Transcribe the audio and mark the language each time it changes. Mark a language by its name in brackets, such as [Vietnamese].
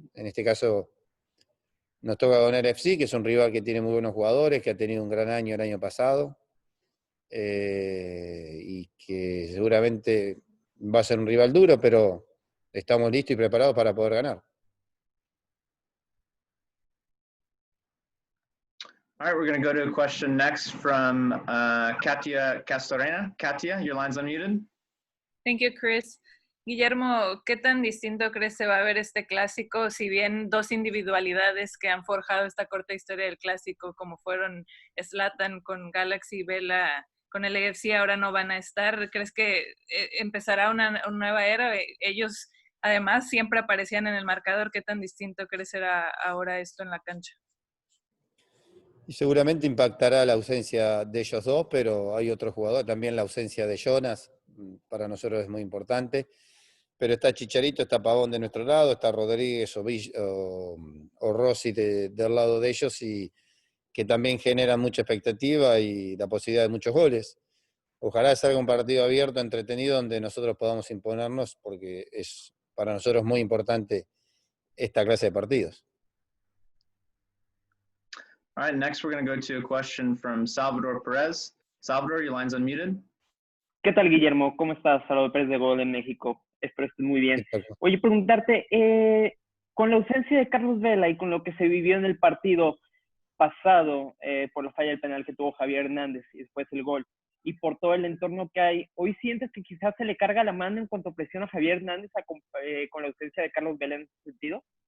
[Spanish] En este caso, nos toca con el FC, que es un rival que tiene muy buenos jugadores, que ha tenido un gran año el año pasado, y que seguramente va a ser un rival duro, pero estamos listos y preparados para poder ganar. [English] All right, we're going to go to a question next from Katia Castorena. Katia, your line's unmuted. Thank you, Chris. [Spanish] Guillermo, ¿qué tan distinto crees se va a ver este clásico? Si bien dos individualidades que han forjado esta corta historia del clásico, como fueron Zlatan con Galaxy y Vela con el AFC, ahora no van a estar. ¿Crees que empezará una nueva era? Ellos, además, siempre aparecían en el marcador. ¿Qué tan distinto crees será ahora esto en la cancha? Y seguramente impactará la ausencia de ellos dos, pero hay otro jugador, también la ausencia de Jonas, para nosotros es muy importante. Pero está Chicharito, está Pavón de nuestro lado, está Rodríguez o Rossi del lado de ellos, y que también generan mucha expectativa y la posibilidad de muchos goles. Ojalá salga un partido abierto, entretenido, donde nosotros podamos imponernos, porque es para nosotros muy importante esta clase de partidos. [English] All right, next we're going to go to a question from Salvador Perez. Salvador, your line's unmuted. [Spanish] ¿Qué tal, Guillermo? ¿Cómo estás? Salvador Pérez de Gol en México. Espero estés muy bien. Oye, preguntarte, con la ausencia de Carlos Vela y con lo que se vivió en el partido pasado por la falla del penal que tuvo Javier Hernández y después el gol, y por todo el entorno que hay, ¿hoy sientes que quizás se le carga la mano en cuanto a presión a Javier Hernández con la ausencia de Carlos Vela en ese sentido?